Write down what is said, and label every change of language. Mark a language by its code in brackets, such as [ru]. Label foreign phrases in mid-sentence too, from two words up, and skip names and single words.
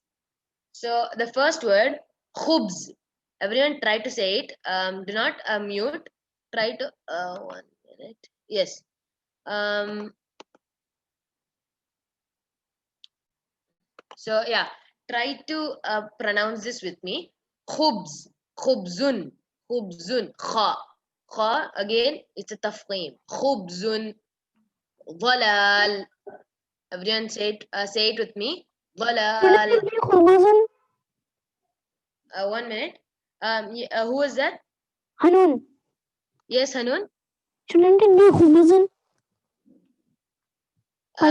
[en] So the first word, khubz. Everyone try to say it. Do not mute. Try to 1 minute. Yes. Um, so yeah, try to pronounce this with me. [ar] خبز، خبزٌ، خبزٌ، خاء. [en] Kha again, it's a tafqeem. [ar] خبزٌ، ظلال. [en] Everyone say it with me. Shouldn't Dhalal. it be Khubuzun? 1 minute. Who was that? Hanun. Yes, Hanun. Shouldn't it be Khubuzun? I